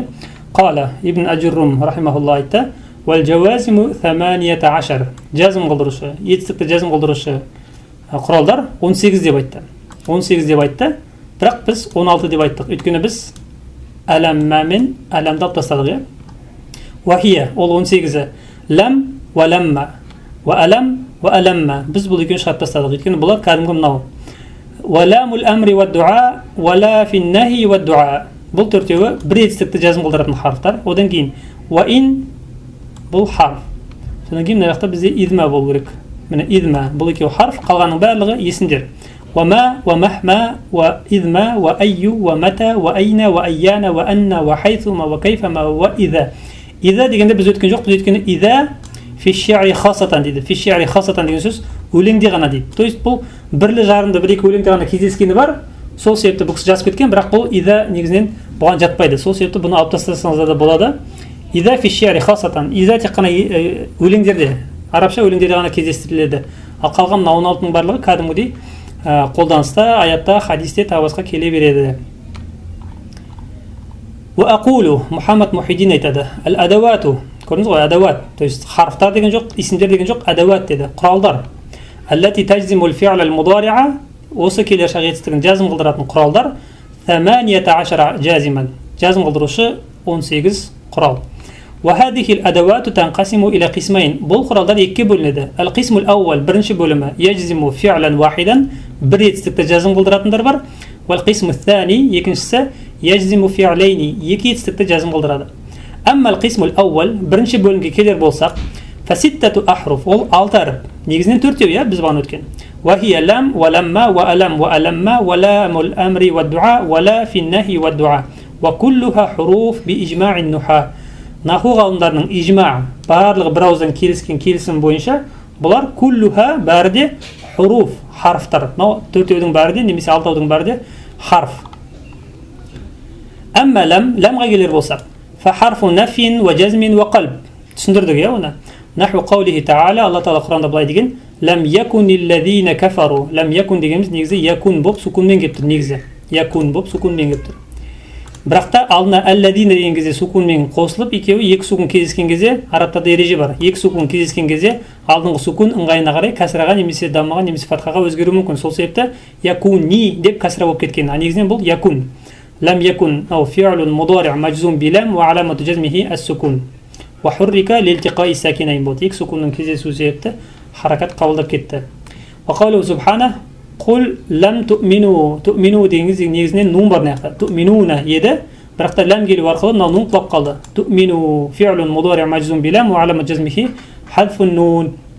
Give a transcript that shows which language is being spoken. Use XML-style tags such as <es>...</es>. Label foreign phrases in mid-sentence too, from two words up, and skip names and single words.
<ar>قال ابن آجروم رحمه الله айтты: "والجوازم 18".</ar> <kk>Жазым қылдырушы, етістікті жазым қылдырушы құралдар 18 деп айтты. 18 деп айтты. Бірақ біз 16 деп айттық. Өйткені біз аламмамен аламды алып тастадық. Вахия ол 18-і.</kk> <ar>لم ولما وألم وألما.</ar> <kk>Біз бұл екеуін шығарып тастадық. Өйткені бұлар кәдімгі мынау.</kk> <ar>ولام الأمر والدعاء ولا في النهي والدعاء.</ar> <kk>Бұл төртеуі бір етістікті жазым қылдыратын харфтар. Одан кейін</kk> <ar>وإن</ar> <kk>бұл харф. Содан кейін мына жақта бізде идма болу керек. Міне идма бұл екеуі харф, қалғанның барлығы есімдер.</kk> <ar>وما ومهما وإذما وأي ومتى وأين وأيان وأن وحيثما وكيفما وإذا.</ar> <kk>إذا дегенде біз өткен жоқ, біз өткені</kk> <ar>إذا في الشعر خاصة</ar> <kk>дейді.</kk> <ar>في الشعر خاصة</ar> <kk>деген сөз өлеңде ғана дейді. То есть бұл бірлі жарымды бір екі өлеңде ғана кездескені бар. Сол себепті бұл кісі жазып кеткен, бірақ бұл إذا негізінен бұған жатпайды. Сол себепті бұны алып тастасаңыз да болады.</kk> <ar>إذا في الشعر خاصة.</ar> <kk>إذا тек қана өлеңдерде, арабша өлеңдерде ғана кездестіріледі. Ал қалған 16-ның барлығы кәдімгідей қолданыста, аятта, хадисте, тағы келе береді. Уақулу, Мұхаммад Мухиддин айтады. Әл-адавату, көрдіңіз ғой, адават, то есть харфтар деген жоқ, исімдер деген жоқ, адават деді, құралдар.</kk> <ar>التي تجزم الفعل المضارع,</ar> <kk>осы келер шағетістігін жазым қылдыратын құралдар. 18 жазиман, жазым қылдырушы 18 құрал.</kk> <ar>وهذه الأدوات تنقسم إلى قسمين.</ar> <kk>бұл құралдар екіге бөлінеді.</kk> <ar>القسم الأول</ar> <kk>бірінші бөлімі</kk> <ar>يجزم فعلا واحدا,</ar> <kk>бір етістікті жазым қылдыратындар бар.</kk> <ar>والقسم الثاني екіншісі يجزم فعلين,</ar> <kk>екі етістікті жазым қылдырады.</kk> <ar>أما القسم الأول</ar> <kk>бірінші бөлімге келер болсақ,</kk> <ar>فستة أحرف,</ar> <kk>ол 6 әріп. Негізінен 4-еу, біз бағана өткен.</kk> <ar>وهي لم ولما وألم وألم ولام الأمر والدعاء ولا في النهي والدعاء وكلها حروف بإجماع النحاة.</ar> <kk>Наху ғалымдарының ижма, барлығы бір ауыздан келіскен келісім бойынша, бұлар куллуха бәрі де хуруф, харфтар. 4-еудің бәрі де, немесе 6-еудің бәрі де харф. Әмма ләмға келер болсақ,</kk> <ar>فحرف نفي وجزم وقلب.</ar> <kk>Түсіндірдік, оны.</kk> <ar>نحو قوله تعالى,</ar> <kk>Алла Таала Құранда былай деген,</kk> <ar>لم يكن الذين كفروا.</ar> <kk>Ләм якун дегеніміз негізі якун боп сукунмен кеп тұр, негізі. Якун боп сукунмен кеп тұр. Бірақ та алдына әлләдина деген кезде сукунмен қосылып, екеуі екі сукун кездескен кезде арабтарда ереже бар. Екі сукун кездескен кезде алдыңғы сукун ыңғайына қарай кәсраға немесе даммаға немесе фатхаға өзгеруі мүмкін. Сол себепті якуни деп кәсра болып кеткен. Негізінен бұл якун.</kk> <ar>لم يكن أو فعل مضارع مجزوم بلم وعلامة جزمه السكون. وحرك لالتقاء الساكنين</ar> <kk>болды. Екі сукунның кездесуі себепті харакат қабылдап кетті.</kk> <ar>وقوله سبحانه قل لم تؤمنوا.</ar> <kk>Ту'мину дегеніңіз негізінен нун бар наяқта. Ту'минуна еді. Бірақ та ләм келу арқылы мынау нун құлап қалды.</kk> <ar>تؤمنوا فعل مضارع مجزوم بلم وعلامة جزمه حذف النون.</ar>